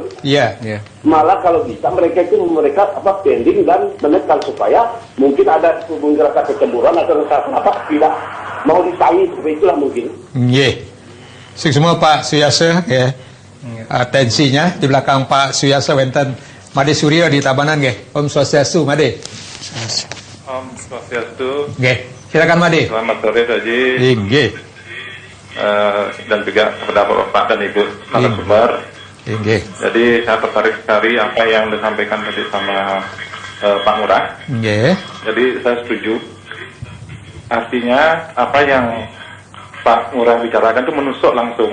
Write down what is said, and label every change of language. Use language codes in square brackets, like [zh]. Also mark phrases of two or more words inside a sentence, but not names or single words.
[id] Malah kalau bisa mereka pending dan menekan supaya mungkin ada rasa kecemburuan atau rasa tidak mau disaingi seperti itulah mungkin. Semua Pak Suyase atensinya di belakang Pak Suyase wenten Made Suryo di Tabanan [ban] Om Swastiastu [id] Made. [ban] Om Swastiastu. [id] Silakan Made. Selamat sore Haji. Dan juga kepada Bapak dan Ibu narasumber. Jadi saya tertarik sekali apa yang disampaikan tadi sama Pak Ngurah. Jadi saya setuju. Artinya apa yang Pak Ngurah bicarakan itu menusuk langsung.